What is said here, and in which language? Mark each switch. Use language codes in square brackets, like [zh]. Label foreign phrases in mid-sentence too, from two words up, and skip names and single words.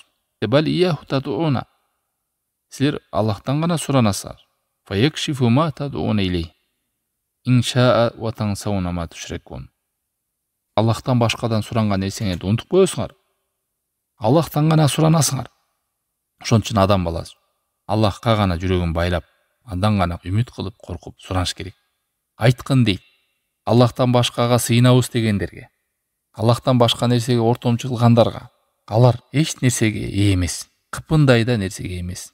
[ar] بل إياه تدعون. [ky] Силер Аллахтан гана суранасыңар. [ar] فيكشف ما تدعون إليه. إن شاء وتنسون ما تشركون. [ky] Аллахтан башкадан суранган нерсеңерди унутуп коесуңар. Аллахтан гана суранасыңар. Ошон үчүн адам баласы Аллахка гана жүрөгүн байлап, андан гана үмүт кылып, коркуп сураныш керек. Айткын дейт: Аллахтан башкага сыйынабыз дегендерге, Аллахтан башка нерсеге ортомчу кылгандарга, алар эч нерсеге ээ эмес, кыпындай да нерсеге эмес.